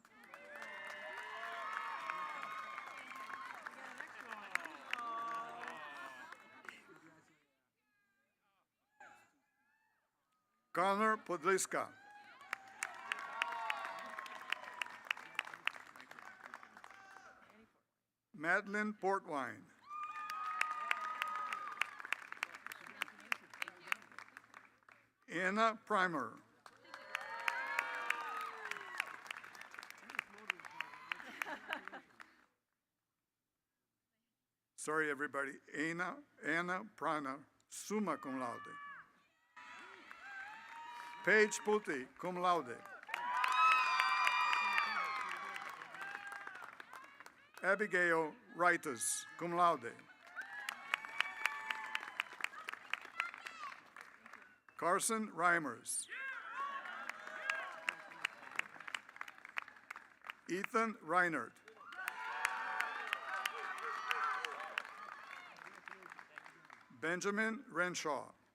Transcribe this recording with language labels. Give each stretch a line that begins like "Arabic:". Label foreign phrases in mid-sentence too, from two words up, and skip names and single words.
English: Connor Podliska. Madeline Portwine. Anna Primer. Sorry, everybody. Anna Primer,
Latin: summa cum laude.
English: Paige Putti,
Latin: cum laude.
English: Abigail Wrightus,
Latin: cum laude.
English: Carson Reimers. Ethan Reinert. Benjamin Renshaw.